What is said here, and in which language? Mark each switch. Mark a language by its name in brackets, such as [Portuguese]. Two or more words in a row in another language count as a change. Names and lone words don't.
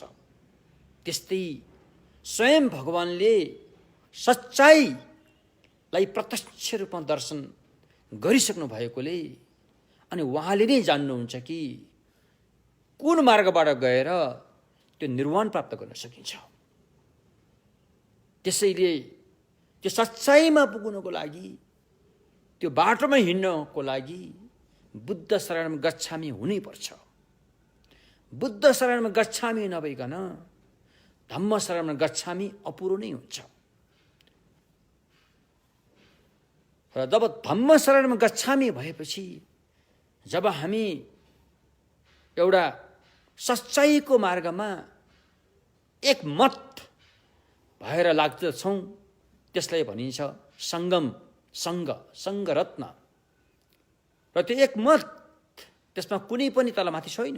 [Nepali] त्यस्तै स्वयं भगवानले सच्चाइलाई प्रत्यक्ष रूपमा दर्शन गरिसक्नु भएकोले अनि उहाँले नै जान्नुहुन्छ कि कुन मार्गबाट गएर त्यो निर्वाण प्राप्त गर्न सकिन्छ। त्यसैले त्यो सच्चाइमा पुग्नको लागि, त्यो बाटोमा हिँड्नको लागि [Pali] बुद्ध शरणम गच्छामि [Nepali] हुनैपर्छ। [Pali] बुद्ध शरणम गच्छामि [Nepali] नभइकन [Pali] धम्म शरणम गच्छामि [Nepali] अपुरो नै हुन्छ। र जब [Pali] धम्म शरणम गच्छामि [Nepali] भएपछि, जब हामी एउटा सच्चाइको मार्गमा एकमत भएर लाग्दछौँ, त्यसलाई भनिन्छ सङ्गम, सङ्गरत्न। र त्यो एकमत, त्यसमा कुनै पनि तलमाथि छैन।